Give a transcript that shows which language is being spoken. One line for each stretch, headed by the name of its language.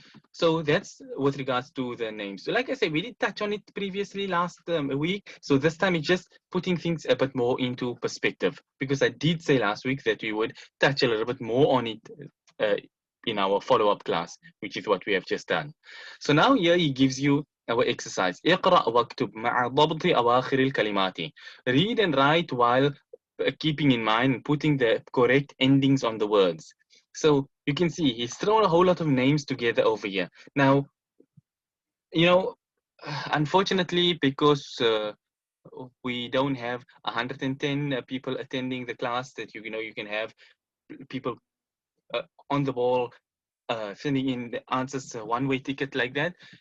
English: So that's with regards to the names. So like I said, we did touch on it previously last week. So this time it's just putting things a bit more into perspective, because I did say last week that we would touch a little bit more on it in our follow-up class, which is what we have just done. So now here he gives you our exercise.
Arabic: اقرأ واكتب مع ضبط أواخر الكلمات.
English: Read and write while keeping in mind putting the correct endings on the words. So you can see he's thrown a whole lot of names together over here. Now, you know, unfortunately, because we don't have 110 people attending the class, that you know you can have people on the ball sending in the answers one-way ticket like that.